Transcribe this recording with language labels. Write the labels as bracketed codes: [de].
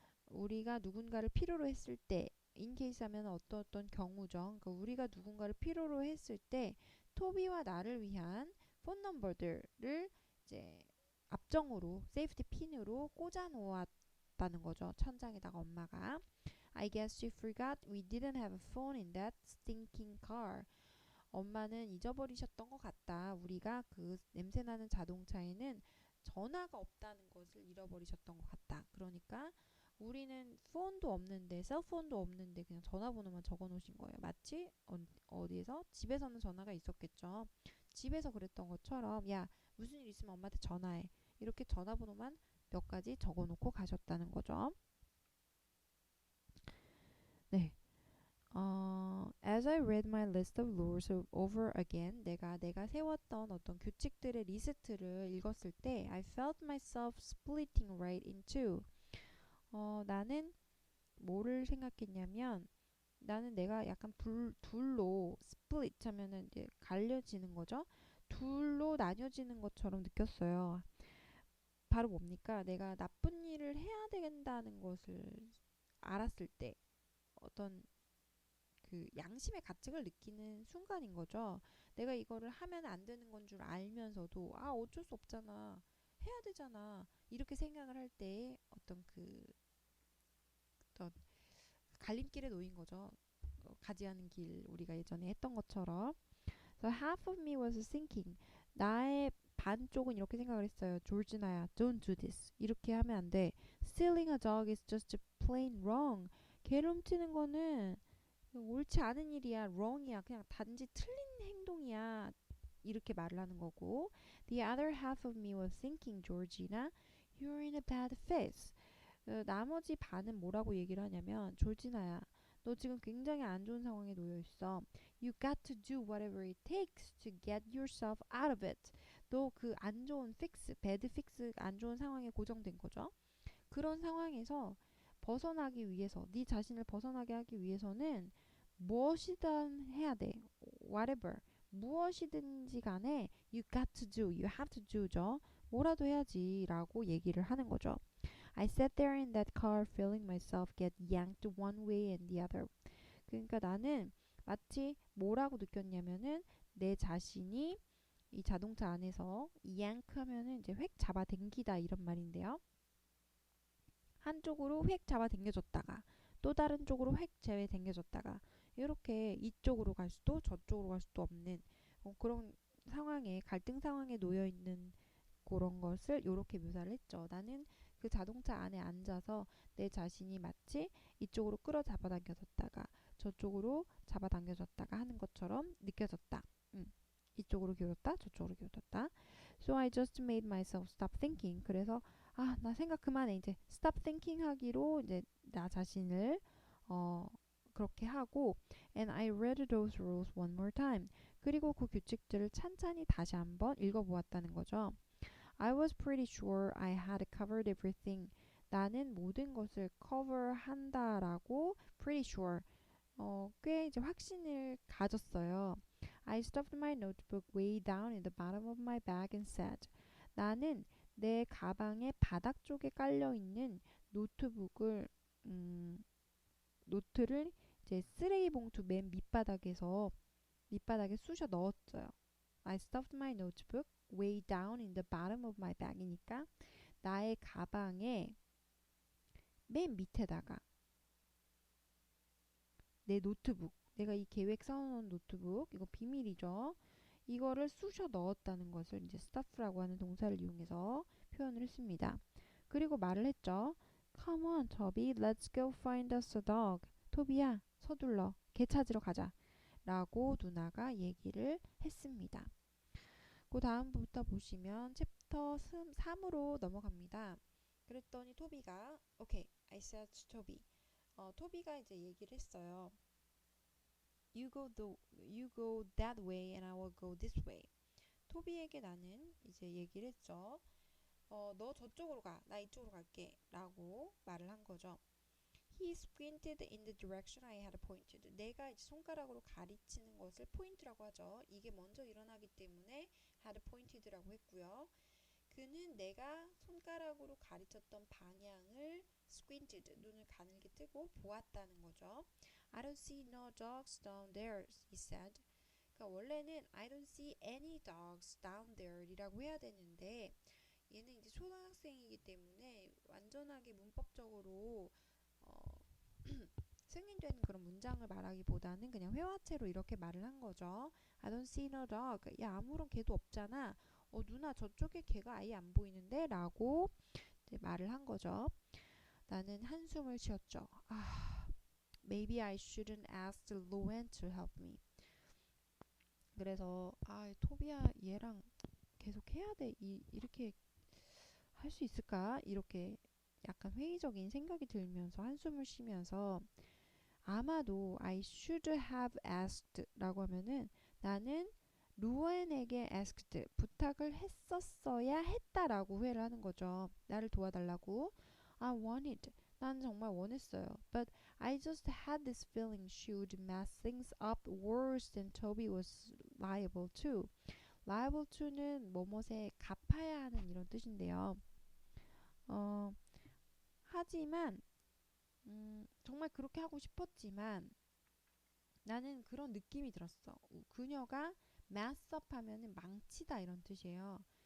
[ko] 우리가 누군가를 필요로 했을 때 [en] in case [ko] 하면 어떤 경우죠. 그러니까 우리가 누군가를 필요로 했을 때 토비와 나를 위한 폰 넘버들을 이제 앞정으로 세이프티 핀으로 꽂아 놓았다는 거죠. 천장에다가 엄마가 [en] I guess she forgot we didn't have a phone in that stinking car. [ko] 엄마는 잊어버리셨던 것 같다. 우리가 그 냄새나는 자동차에는 전화가 없다는 것을 잃어버리셨던 것 같다. 그러니까 우리는 폰도 없는데 셀폰도 없는데 그냥 전화번호만 적어 놓으신 거예요. 마치 어디에서 집에서는 전화가 있었겠죠. 집에서 그랬던 것처럼 야 무슨 일 있으면 엄마한테 전화해. 이렇게 전화번호만 몇 가지 적어 놓고 가셨다는 거죠. 네. [en] As I read my list of rules over again, [ko] 내가 세웠던 어떤 규칙들의 리스트를 읽었을 때, [en] I felt myself splitting right in two. [ko] 나는 뭐를 생각했냐면, 나는 내가 약간 둘로 split 하면은 이제 갈려지는 거죠. 둘로 나뉘어지는 것처럼 느꼈어요. 바로 뭡니까? 내가 나쁜 일을 해야 된다는 것을 알았을 때, 어떤 그 양심의 가책을 느끼는 순간인 거죠. 내가 이거를 하면 안 되는 건 줄 알면서도 아 어쩔 수 없잖아. 해야 되잖아. 이렇게 생각을 할 때 어떤 갈림길에 놓인 거죠. 가지 않은 길 우리가 예전에 했던 것처럼. [en] So half of me was thinking [ko] 나의 반쪽은 이렇게 생각을 했어요. [en] 조지나야, don't do this. [ko] 이렇게 하면 안 돼. [en] Stealing a dog is just plain wrong. [ko] 개를 훔치는 거는 옳지 않은 일이야, wrong이야, 그냥 단지 틀린 행동이야. 이렇게 말을 하는 거고, [en] the other half of me was thinking, Georgina, you're in a bad phase. [ko] 나머지 반은 뭐라고 얘기를 하냐면, 조지나야, 너 지금 굉장히 안 좋은 상황에 놓여 있어. [en] You got to do whatever it takes to get yourself out of it. [ko] 너 그 안 좋은 fix, bad fix, 안 좋은 상황에 고정된 거죠. 그런 상황에서 벗어나기 위해서 네 자신을 벗어나게 하기 위해서는 무엇이든 해야 돼. [en] Whatever. 무엇이든지 간에 you got to do, you have to do죠. [ko] 뭐라도 해야지 라고 얘기를 하는 거죠. [en] I sat there in that car feeling myself get yanked one way and the other. [ko] 그러니까 나는 마치 뭐라고 느꼈냐면은 내 자신이 이 자동차 안에서 yank 하면은 이제 획 잡아 당기다 이런 말인데요. 한쪽으로 획 잡아 당겨졌다가 또 다른 쪽으로 획 제외 당겨졌다가 이렇게 이쪽으로 갈 수도 저쪽으로 갈 수도 없는 그런 상황에 갈등 상황에 놓여 있는 그런 것을 이렇게 묘사를 했죠. 나는 그 자동차 안에 앉아서 내 자신이 마치 이쪽으로 끌어 잡아당겨졌다가 저쪽으로 잡아당겨졌다가 하는 것처럼 느껴졌다. 이쪽으로 기울었다 저쪽으로 기울었다. [en] So I just made myself stop thinking. [ko] 그래서 나 생각 그만해 이제 [en] stop thinking [ko] 하기로 이제 나 자신을 어 그렇게 하고 [en] and I read those rules one more time. [ko] 그리고 그 규칙들을 찬찬히 다시 한번 읽어보았다는 거죠. [en] I was pretty sure I had covered everything. [ko] 나는 모든 것을 cover 한다라고 [en] pretty sure [ko] 꽤 이제 확신을 가졌어요. [en] I stuffed my notebook way down in the bottom of my bag and said, [ko] 나는 내 가방의 바닥 쪽에 깔려 있는 노트북을 노트를 이제 쓰레기 봉투 맨 밑바닥에 쑤셔 넣었어요. [en] I stuffed my notebook way down in the bottom of my [ko] bag이니까 나의 가방의 맨 밑에다가 내 노트북, 내가 이 계획 써놓은 노트북, 이거 비밀이죠. 이거를 쑤셔 넣었다는 것을 이제 stuff라고 하는 동사를 이용해서 표현을 했습니다. 그리고 말을 했죠. [en] Come on, Toby, let's go find us a dog. [ko] 토비야, 서둘러, 개 찾으러 가자. 라고 누나가 얘기를 했습니다. 그 다음부터 보시면 챕터 3으로 넘어갑니다. 그랬더니 토비가 [en] Okay, I said to Toby. [ko] 토비가 이제 얘기를 했어요. [en] You go that way and I will go this way. [ko] 토비에게 나는 이제 얘기를 했죠. 너 저쪽으로 가, 나 이쪽으로 갈게 라고 말을 한 거죠. [en] He squinted in the direction I had pointed. [ko] 내가 이제 손가락으로 가리치는 것을 포인트라고 하죠. 이게 먼저 일어나기 때문에 [en] had pointed [ko] 라고 했고요. 그는 내가 손가락으로 가리쳤던 방향을 squinted, 눈을 가늘게 뜨고 보았다는 거죠. [en] I don't see no dogs down there, he said. [ko] 그러니까 원래는 [en] I don't see any dogs down there [ko] 이라고 해야 되는데 얘는 이제 초등학생이기 때문에 완전하게 문법적으로 어, 승인된 그런 문장을 말하기보다는 그냥 회화체로 이렇게 말을 한 거죠. [en] I don't see no dog. [ko] 야, 아무런 개도 없잖아. 누나 저쪽에 개가 아예 안 보이는데? 라고 이제 말을 한 거죠. 나는 한숨을 쉬었죠. [en] Maybe I shouldn't ask Loan to help me. [ko] 그래서 토비야 얘랑 계속 해야 돼. 이렇게 할 수 있을까? 이렇게 약간 회의적인 생각이 들면서 한숨을 쉬면서 아마도 [en] I should have asked [ko] 라고 하면은 나는 루엔에게 asked 부탁을 했었어야 했다라고 후회를 하는 거죠. 나를 도와달라고. [en] I wanted [ko] 난 정말 원했어요. [en] But I just had this feeling she would mess things up worse than Toby was liable to. [ko] liable to는 뭐뭇에 갚아야 하는 이런 뜻인데요. 어, 하지만 정말 그렇게 하고 싶었지만 나는 그런 느낌이 들었어. 그녀가 mess up 하면은 망치다 이런 뜻이에요.